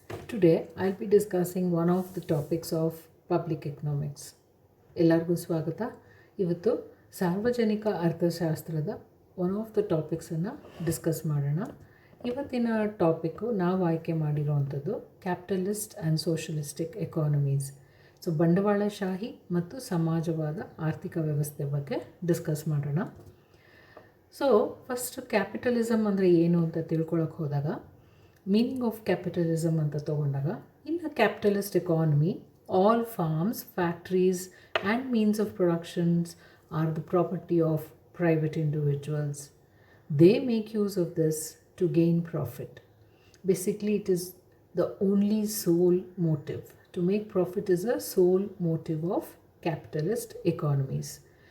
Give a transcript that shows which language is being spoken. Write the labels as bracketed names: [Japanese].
[English] Today I'll be discussing one of the topics of public economics. [Kannada] ಎಲ್ಲರಿಗೂ ಸ್ವಾಗತ. ಇವತ್ತು ಸಾರ್ವಜನಿಕ ಅರ್ಥಶಾಸ್ತ್ರದ ಒನ್ ಆಫ್ ದ ಟಾಪಿಕ್ಸನ್ನು ಡಿಸ್ಕಸ್ ಮಾಡೋಣ. ಇವತ್ತಿನ ಟಾಪಿಕ್ಕು ನಾವು ಆಯ್ಕೆ ಮಾಡಿರೋವಂಥದ್ದು capitalist and socialistic economies. So ಬಂಡವಾಳಶಾಹಿ ಮತ್ತು ಸಮಾಜವಾದ ಆರ್ಥಿಕ ವ್ಯವಸ್ಥೆ ಬಗ್ಗೆ ಡಿಸ್ಕಸ್ ಮಾಡೋಣ. ಸೊ ಫಸ್ಟ್ ಕ್ಯಾಪಿಟಲಿಸಮ್ ಅಂದರೆ ಏನು ಅಂತ ತಿಳ್ಕೊಳಕ್ಕೆ ಹೋದಾಗ, ಮೀನಿಂಗ್ ಆಫ್ ಕ್ಯಾಪಿಟಲಿಸಮ್ ಅಂತ ತೊಗೊಂಡಾಗ, [English] In a capitalist economy all farms, factories and means of productions are the property of private individuals. They make use of this to gain profit. Basically, it is the only sole motive. To make profit is a sole motive of capitalist economies.